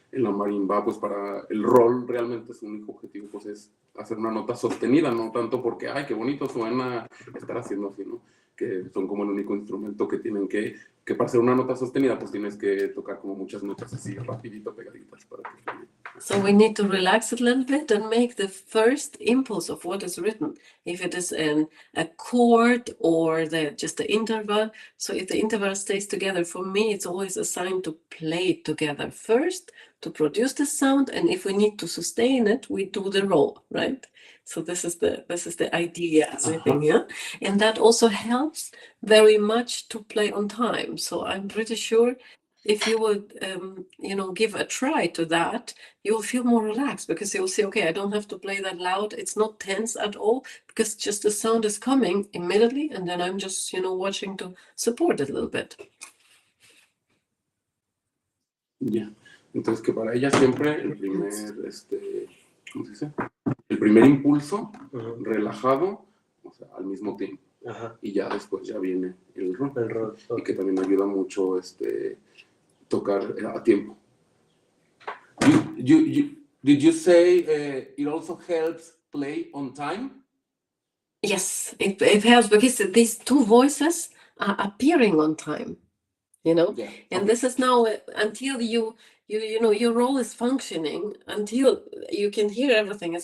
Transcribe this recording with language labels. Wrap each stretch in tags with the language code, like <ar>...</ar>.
<es>En la marimba, pues, para el rol, realmente su único objetivo, pues, es hacer una nota sostenida, no tanto porque, ay, qué bonito suena estar haciendo así, ¿no? Que son como el único instrumento que tienen que para hacer una nota sostenida, pues, tienes que tocar como muchas notas así, rapidito, pegaditas, para que suene.</es> <en>So we need to relax a little bit and make the first impulse of what is written. If it is a chord or just the interval. So if the interval stays together, for me, it's always a sign to play it together first to produce the sound. And if we need to sustain it, we do the roll, right? So this is the idea, I think, yeah. And that also helps very much to play on time. So I'm pretty sure if you would, give a try to that, you'll feel more relaxed because you'll see, okay, I don't have to play that loud. It's not tense at all because just the sound is coming immediately, and then I'm just, watching to support it a little bit.</en> <es>Ya. Entonces, que para ella siempre el primer, ¿cómo se dice? El primer impulso, relajado, o sea, al mismo tiempo. Y ya después ya viene el rol. Y que también ayuda mucho, tocar a tiempo.</es> <en>Did you say it also helps play on time? Yes, it helps because these two voices are appearing on time, Yeah. And this is now until your role is functioning, until you can hear everything.</en>